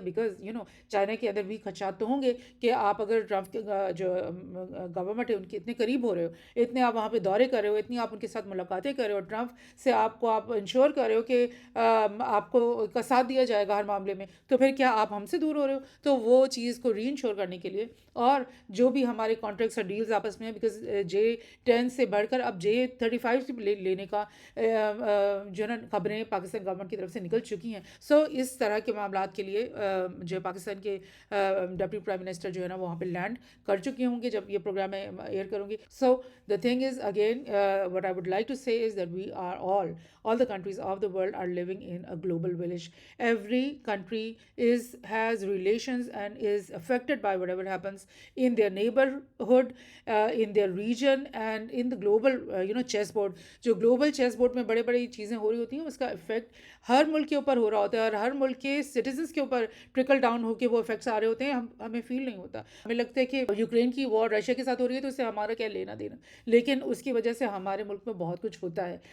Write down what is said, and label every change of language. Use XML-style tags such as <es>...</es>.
<ur>Because China کے اندر بھی خدشات تو ہوں گے کہ آپ اگر ٹرمپ جو گورنمنٹ ہے ان کے اتنے قریب ہو رہے ہو، اتنے آپ وہاں پہ دورے کر رہے ہو، اتنی آپ ان کے ساتھ ملاقاتیں کر رہے ہو، اور ٹرمپ سے آپ انشور کر رہے ہو کہ آپ کو کا ساتھ دیا جائے گا ہر معاملے میں، تو پھر کیا آپ ہم سے دور ہو رہے ہو؟ تو وہ چیز کو ری انشور کرنے کے لیے، اور جو بھی ہمارے کانٹریکٹس اور ڈیلز آپس میں ہیں، بیکاز 10 سے بڑھ کر اب J-35 لینے کا جو ہے نا خبریں پاکستان گورنمنٹ کی طرف سے نکل چکی ہیں. سو اس طرح کے معاملات کے لیے جو پاکستان کے ڈپٹی پرائم منسٹر جو ہے نا وہاں پہ لینڈ کر چکے ہوں گے جب یہ پروگرام میں ایئر کروں گی.</ur> <en>So the thing is again, what I would like to say is that we are all the countries of the world are living in a global village. Every country has relations and is affected by whatever happens in their neighborhood, in their region and in the global chessboard.</en> <ur>جو global chessboard میں بڑے بڑی چیزیں ہو رہی ہوتی ہیں اس کا effect ہر ملک کے اوپر ہو رہا ہوتا ہے اور ہر ملک کے سٹیزنس کے اوپر ٹرکل ڈاؤن ہو کے وہ افیکٹس آ رہے ہوتے ہیں. ہمیں فیل نہیں ہوتا. ہمیں لگتا ہے کہ یوکرین کی وار رشیا کے ساتھ ہو رہی ہے تو اس سے ہمارا کیا لینا دینا, لیکن اس کی وجہ سے ہمارے ملک میں بہت کچھ ہوتا ہے.</ur>